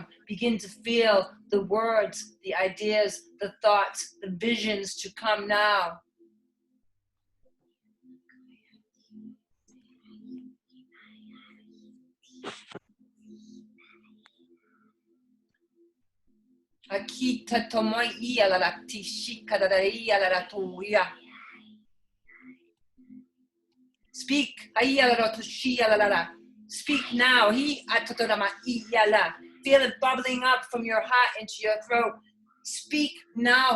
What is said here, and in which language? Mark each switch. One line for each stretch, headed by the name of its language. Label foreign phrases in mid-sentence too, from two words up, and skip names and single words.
English: Begin to feel the words, the ideas, the thoughts, the visions to come now. Akita tomoi ia la tishika da ia la tuya. Speak, ia la tushia la. Speak now. He atotorama ia la. Feel it bubbling up from your heart into your throat. Speak now.